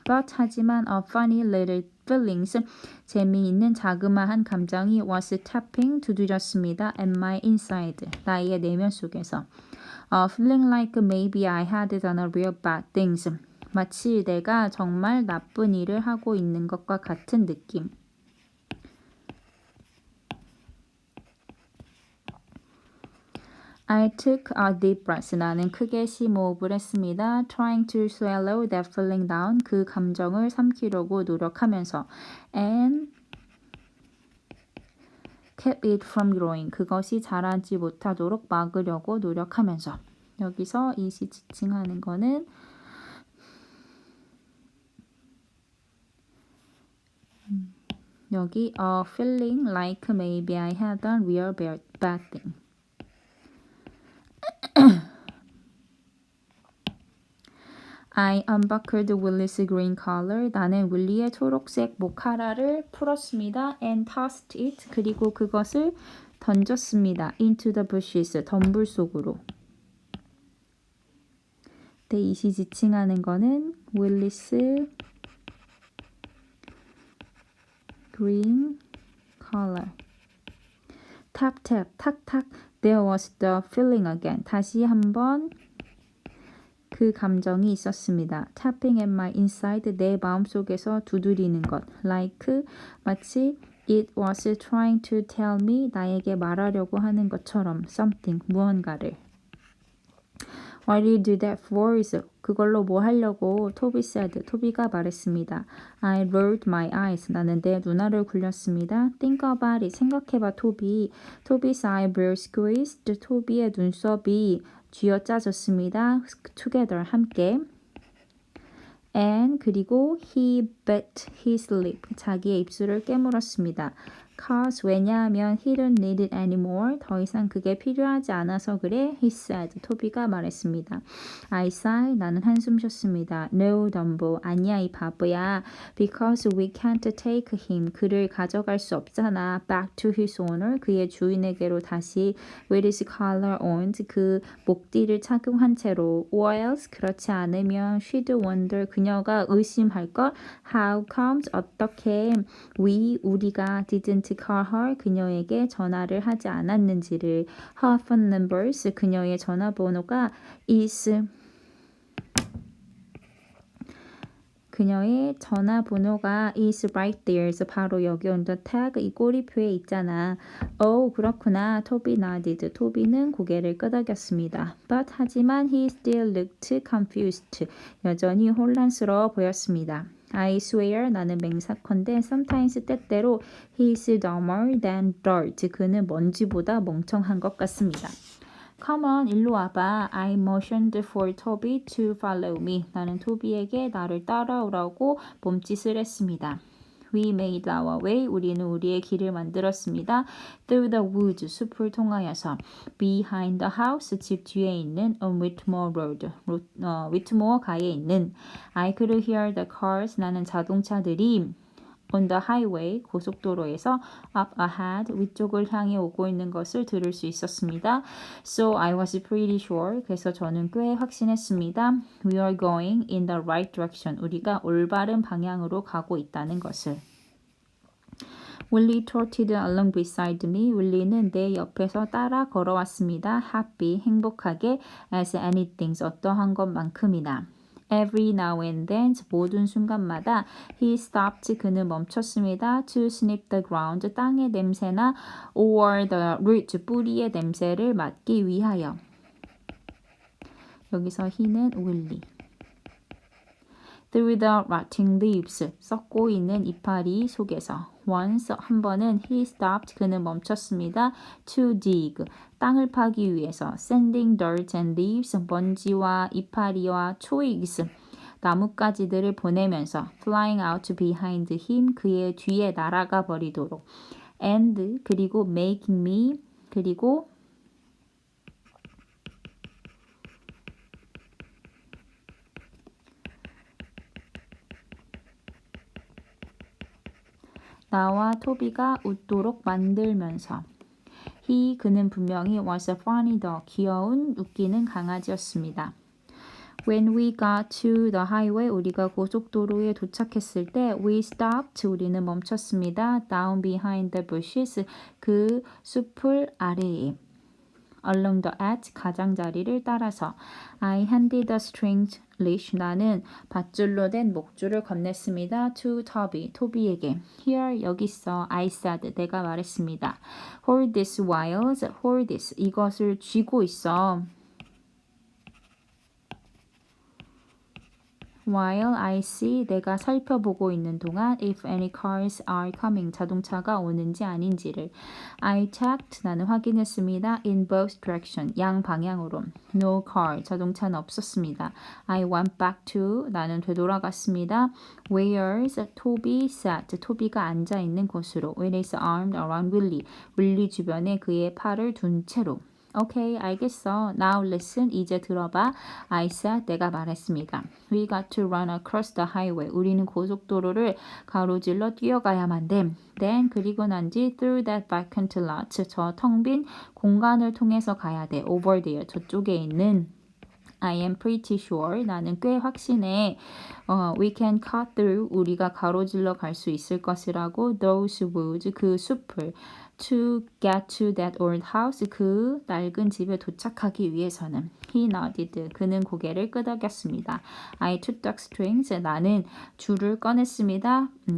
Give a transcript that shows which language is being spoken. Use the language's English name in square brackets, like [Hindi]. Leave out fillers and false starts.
[English] But [Korean] 하지만 [English] a funny little feelings. [Korean] 재미있는 자그마한 감정이 [English] was tapping [Korean] 두드렸습니다. [English] at my inside. [Korean] 나의 내면 속에서. [English] Feeling like maybe I had done a real bad things. [Korean] 마치 내가 정말 나쁜 일을 하고 있는 것과 같은 느낌. [English] I took a deep breath. [Korean] 나는 크게 심호흡을 했습니다. [English] Trying to swallow that feeling down. [Korean] 그 감정을 삼키려고 노력하면서. [English] And kept it from growing. [Korean] 그것이 자라지 못하도록 막으려고 노력하면서. 여기서 이시 지칭하는 거는 여기 [English] feeling like maybe I had done real bad thing. I unbuckled Willie's green collar. [Korean] 나는 윌리의 초록색 목하라를 풀었습니다. [English] And tossed it. [Korean] 그리고 그것을 던졌습니다. [English] Into the bushes. [Korean] 덤불 속으로. 네, 이시 지칭하는 거는 [English] Willie's green collar. Tap tap. 탁탁. There was the feeling again. [Korean] 다시 한번 그 감정이 있었습니다. [English] Tapping at my inside. [Korean] 내 마음속에서 두드리는 것. [English] Like [Korean] 마치 [English] it was trying to tell me. [Korean] 나에게 말하려고 하는 것처럼 [English] something. [Korean] 무언가를. [English] What did you do that for? [Korean] 그걸로 뭐 하려고? 토비 [English] said. [Korean] 토비가 말했습니다. [English] I rolled my eyes. [Korean] 나는 내 눈알을 굴렸습니다. [English] Think about it. [Korean] 생각해봐, 토비. [English] Toby's eyebrow squeezed. [Korean] 토비의 눈썹이 쥐어짜졌습니다. [English] Together. [Korean] 함께. [English] And [Korean] 그리고 [English] he bit his lip. [Korean] 자기의 입술을 깨물었습니다. [English] Cause [Korean] 왜냐하면 [English] he don't need it anymore. [Korean] 더 이상 그게 필요하지 않아서 그래. [English] He said. [Korean] 토비가 말했습니다. [English] I sigh. [Korean] 나는 한숨 쉬었습니다. [English] No, Dumbo. [Korean] 아니야 이 바보야. [English] Because we can't take him. [Korean] 그를 가져갈 수 없잖아. [English] Back to his owner. [Korean] 그의 주인에게로 다시 [English] with his collar on. [Korean] 그 목띠를 착용한 채로. [English] Or else [Korean] 그렇지 않으면 [English] she'd wonder. [Korean] 그녀가 의심할걸. [English] How comes [Korean] 어떻게 우리가 [English] didn't call her [Korean] 그녀에게 전화를 하지 않았는지를. [English] Her phone numbers [Korean] 그녀의 전화번호가 [English] is 그녀의 전화번호가 is right there. [Korean] 바로 여기 [English] on the tag [Korean] 이 꼬리표에 있잖아. [English] Oh [Korean] 그렇구나. [English] 토비 nodded. [Korean] 토비는 고개를 끄덕였습니다. [English] But [Korean] 하지만 [English] he still looked confused. [Korean] 여전히 혼란스러워 보였습니다. [English] I swear [Korean] 나는 맹세컨대 [English] sometimes [Korean] 때때로 [English] he is dumber than dirt. [Korean] 그는 먼지보다 멍청한 것 같습니다. [English] Come on, [Korean] 일로 와봐. [English] I motioned for Toby to follow me. [Korean] 나는 토비에게 나를 따라오라고 몸짓을 했습니다. [English] We made our way. [Korean] 우리는 우리의 길을 만들었습니다. [English] Through the woods. [Korean] 숲을 통하여서. [English] Behind the house. [Korean] 집 뒤에 있는 [English] on Whitmore Road. [Korean] Whitmore 가에 있는. [English] I could hear the cars. [Korean] 나는 자동차들이 [English] on the highway, [Korean] 고속도로에서 [English] up ahead, [Korean] 위쪽을 향해 오고 있는 것을 들을 수 있었습니다. [English] So I was pretty sure, [Korean] 그래서 저는 꽤 확신했습니다. [English] We are going in the right direction, [Korean] 우리가 올바른 방향으로 가고 있다는 것을. [English] Willie trotted along beside me. [Korean] 윌리는 내 옆에서 따라 걸어왔습니다. [English] Happy, [Korean] 행복하게, [English] as anything, [Korean] 어떠한 것만큼이나. [English] Every now and then, [Korean] 모든 순간마다 [English] he stopped, [Korean] 그는 멈췄습니다. [English] To sniff the ground, [Korean] 땅의 냄새나 [English] or the root, [Korean] 뿌리의 냄새를 맡기 위하여. 여기서 he는 Willie. [English] Through the rotting leaves, [Korean] 썩고 있는 이파리 속에서. [English] Once, [Korean] 한 번은 [English] he stopped, [Korean] 그는 멈췄습니다. [English] To dig, [Korean] 땅을 파기 위해서. [English] Sending dirt and leaves, [Korean] 먼지와 이파리와 [English] twigs, [Korean] 나뭇가지들을 보내면서. [English] Flying out behind him, [Korean] 그의 뒤에 날아가 버리도록. And, 그리고 [English] making me, [Korean] 그리고 나와 토비가 웃도록 만들면서. [English] He, [Korean] 그는 분명히 [English] was a funny dog, [Korean] 귀여운 웃기는 강아지였습니다. [English] When we got to the highway, [Korean] 우리가 고속도로에 도착했을 때 [English] we stopped, [Korean] 우리는 멈췄습니다. [English] Down behind the bushes, [Korean] 그 숲을 아래에. [English] Along the edge, [Korean] 가장자리를 따라서. [English] I handed the string leash, [Korean] 나는 밧줄로 된 목줄을 건넸습니다. [English] To Toby, [Korean] 토비에게. [English] Here, [Korean] 여기 있어. [English] I said, [Korean] 내가 말했습니다. [English] Hold this while, hold this, [Korean] 이것을 쥐고 있어. [English] While I see, [Korean] 내가 살펴보고 있는 동안 [English] if any cars are coming, [Korean] 자동차가 오는지 아닌지를. [English] I checked, [Korean] 나는 확인했습니다. [English] In both direction, [Korean] 양 방향으로. [English] No car, [Korean] 자동차는 없었습니다. [English] I went back to, [Korean] 나는 되돌아갔습니다. [English] Where's Toby sat, [Korean] 토비가 앉아있는 곳으로. [English] With his arm around Willie, [Korean] 윌리 주변에 그의 팔을 둔 채로. 오케이, 알겠어. [English] Now listen, [Korean] 이제 들어봐. [English] I said, [Korean] 내가 말했습니다. [English] We got to run across the highway. [Korean] 우리는 고속도로를 가로질러 뛰어가야만 돼. [English] Then, [Korean] 그리고 난 뒤 [English] through that vacant lot, [Korean] 저 텅 빈 공간을 통해서 가야 돼. [English] Over there, [Korean] 저쪽에 있는. [English] I am pretty sure, [Korean] 나는 꽤 확신해. [English] We can cut through, [Korean] 우리가 가로질러 갈 수 있을 것이라고. [English] Those woods, [Korean] 그 숲을. [English] To get to that old house, [Korean] 그 낡은 집에 도착하기 위해서는. [English] He nodded, [Korean] 그는 고개를 끄덕였습니다. [English] I took the strings, [Korean] 나는 줄을 건넸습니다.